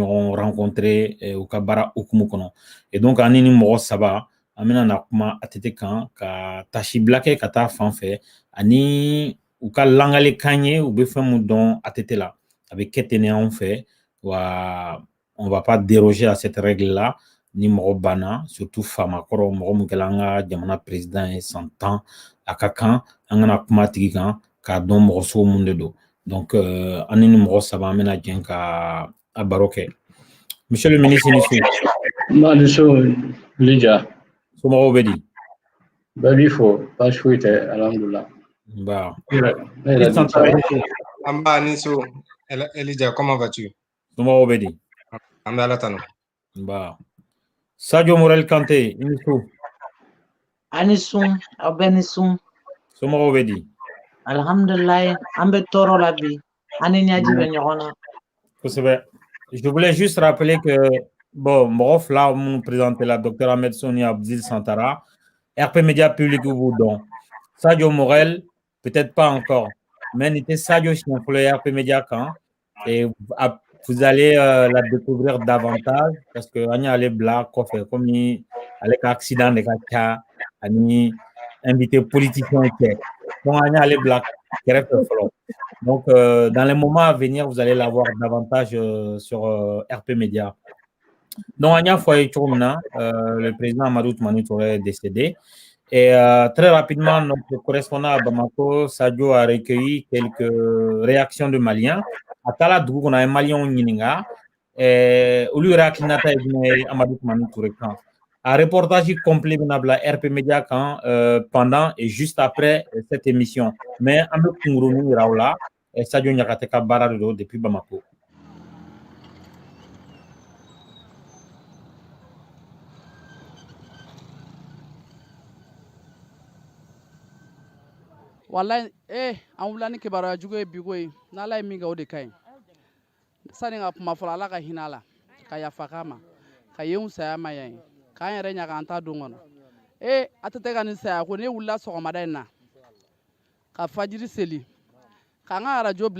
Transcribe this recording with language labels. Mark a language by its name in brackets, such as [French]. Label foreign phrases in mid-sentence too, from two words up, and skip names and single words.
[Bambara] ɲɔgɔn rencontré u ka baara hukumu kɔnɔ [French] et donc [Bambara] ani ni mɔgɔ saba an bɛna na kuma ATT kan ka tasibila kɛ ka taa fan fɛ ani u ka langalekan ye u bɛ fɛn min dɔn ATT la a bɛ kɛ ten anw fɛ wa [French] on va pas déroger à cette règle là [Bambara] ni mɔgɔ banna surtout faamakɔrɔ mɔgɔ min kɛla an ka jamana président ye san 10 a ka kan an kana kuma tigi kan k'a dɔn mɔgɔ sugu mun de don donc an ni mɔgɔ saba an bɛna jɛn ka a baro kɛ [French] monsieur le ministre [Bambara] ni su Lija somɔgɔw bɛ di bɛɛ b'i fo baasi foyi tɛ alhamdulila Bah. [French] Amba Niso, Elijah, comment vas-tu? [Bambara] Somɔgɔw bɛ di An bɛ Ala tanu. Bah. Sadio Morel Kanté i ni su ani sun aw bɛɛ ni sun somɔgɔw bɛ di alhamdulilayi an bɛ tɔɔrɔ la bi an ni ɲaji bɛ ɲɔgɔn na kosɛbɛ [French] je voulais juste rappeler que bon [Bambara] mɔgɔ fila minnu présenté la docteur Ahmed Sow ni Abdil Santara RP Media Public b'u dɔn Sadio Morel [French] peut-être pas encore [Bambara] mais nin tɛ Sadio siɲɛ fɔlɔ ye RP Media kan et [French] vous allez la découvrir davantage parce que [Bambara] an y'ale bila kɔfɛ komi ale ka accident de ka ca ani [French] invité politicien [Bambara] tɛ donc an y'ale bila kɛrɛfɛ fɔlɔ donc [French] dans les moments à venir vous allez la voir davantage sur RP Media [Bambara] donc an y'a fɔ a ye cogo min na [French] le président Amadou Toumani Touré est décédé et très rapidement notre correspondant à Bamako Sadio a recueilli quelques réactions de Maliens [Bambara] a taara dugu kɔnɔ a ye Maliens ɲininka olu yɛrɛ hakilinata ye jumɛn ye Amadou Toumani Touré kan a [French] reportage complet [Bambara] bɛna bila RP Media kan [French] pendant et juste après cette émission mais [Bambara] an bɛ kunkurunin yira aw la Sadio Ɲakate ka baara de don depuis Bamako. Wallahi an wula ni kibaruya jugu ye bi ko ye n'Ala ye min kɛ o de ka ɲi sani ka kuma fɔlɔ Ala ka hinɛ a la ka yafa k'a ma ka yenw saya ma yan ye k'an yɛrɛ ɲaga an ta don kɔnɔ ATT ka nin saya ko ne wulila sɔgɔmada in na ka fajiri seli k'an ka arajo bila